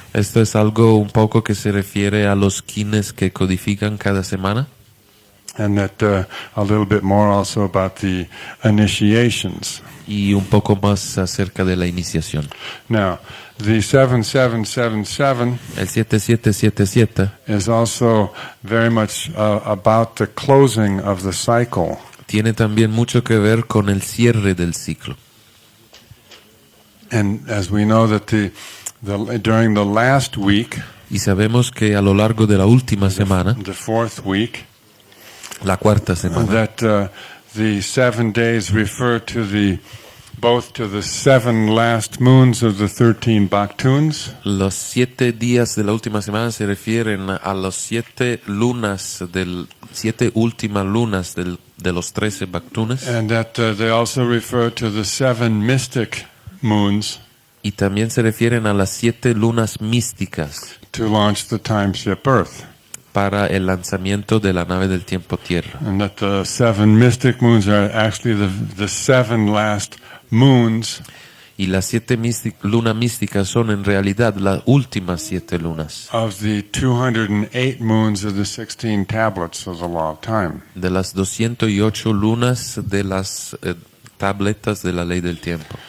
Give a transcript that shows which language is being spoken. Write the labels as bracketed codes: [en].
[es] Esto es algo un poco que se refiere a los kines que codifican cada semana. [en] and that a little bit more also about the initiations. [es] Y un poco más acerca de la iniciación. [en] Now, the 7777 [es] El 7777 [en] is also very much about the closing of the cycle. [es] tiene también mucho que ver con el cierre del ciclo. [en] And as we know that during the last week, [es] Y sabemos que a lo largo de la última semana, [en] the fourth week, [es] la cuarta semana, [en] that the 7 days refer to both to the 7 last moons of the 13 Baktuns, [es] los 7 días de la última semana se refieren a los 7 lunas últimas lunas de los 13 Baktunes, [en] and that they also refer to the 7 mystic moons [es] y también se refieren a las 7 lunas místicas [en] to launch the time ship Earth. [es] para el lanzamiento de la nave del tiempo Tierra. [en] And that the 7 mystic moons are actually the 7 last moons [es] Y las 7 lunas místicas son en realidad las últimas 7 lunas [en] of the 208 moons of the 16 tablets of the Law of Time. [es] de las 208 lunas de las tabletas de la ley del tiempo.